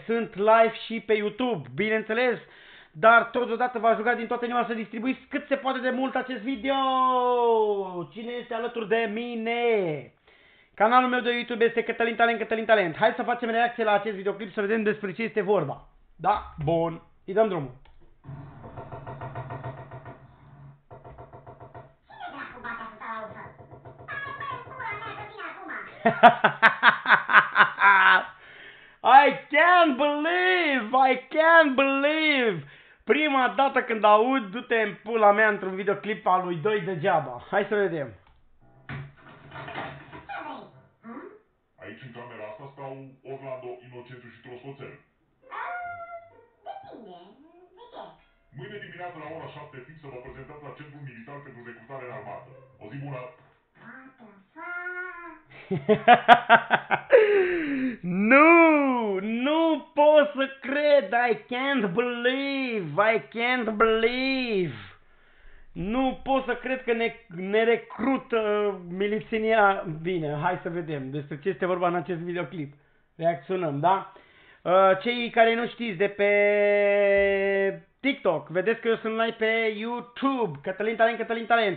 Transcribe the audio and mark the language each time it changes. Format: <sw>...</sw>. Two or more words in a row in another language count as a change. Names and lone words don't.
<ro>Sunt live și pe YouTube, bineînțeles, dar totodată v-aș ruga din toată inima să distribuiți cât se poate de mult acest video. Cine este alături de mine? Canalul meu de YouTube este Cătălin Talent, Cătălin Talent. Hai să facem reacție la acest videoclip să vedem despre ce este vorba. Da? Bun. Îi dăm drumul.</ro> <en>I can't believe!</en> <ro>Prima dată când aud du-te în pula mea într-un videoclip al lui Doi degeaba. Hai să vedem. Aici în camera asta stau Orlando, Inocentu și Trostoțel. Depinde. De ce? Mâine dimineață la ora 7 fix să vă prezentați la Centrul Militar pentru Recrutare în Armată. O zi bună! Nu pot să cred,</ro> <en>I can't believe.</en> <ro>Nu pot să cred că ne recrută milițienia. Bine, hai să vedem despre ce este vorba în acest videoclip. Reacționăm, da? Cei care nu știți de pe TikTok, vedeți că eu sunt live pe YouTube, Cătălin Talent, Cătălin Talent.</ro>